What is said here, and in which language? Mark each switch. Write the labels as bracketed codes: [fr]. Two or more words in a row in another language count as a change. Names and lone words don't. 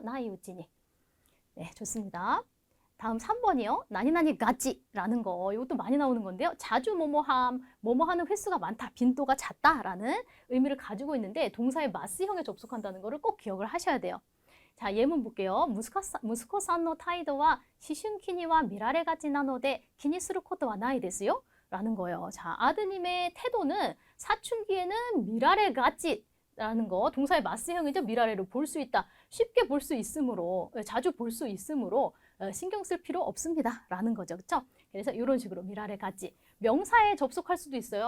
[ja] ない内に. [ko] 네, 좋습니다. 다음 3번이요. [ja] 何々がち [ko] 라는 거. 이것도 많이 나오는 건데요. 자주 뭐뭐함, 뭐뭐하는 횟수가 많다, 빈도가 잦다 라는 의미를 가지고 있는데 동사의 마스형에 접속한다는 거를 꼭 기억을 하셔야 돼요. 자, 예문 볼게요. [ja] 무스코さんの 態度は 思春期には 見られがちなので 気にすることはないですよ. [ko] 라는 거예요. 자, 아드님의 태도는 사춘기에는 미라레가치 라는 거, 동사의 마스형이죠. 미라레로 볼 수 있다. 쉽게 볼 수 있으므로, 자주 볼 수 있으므로 신경 쓸 필요 없습니다. 라는 거죠. 그렇죠? 그래서 이런 식으로 미라레가치. 명사에 접속할 수도 있어요.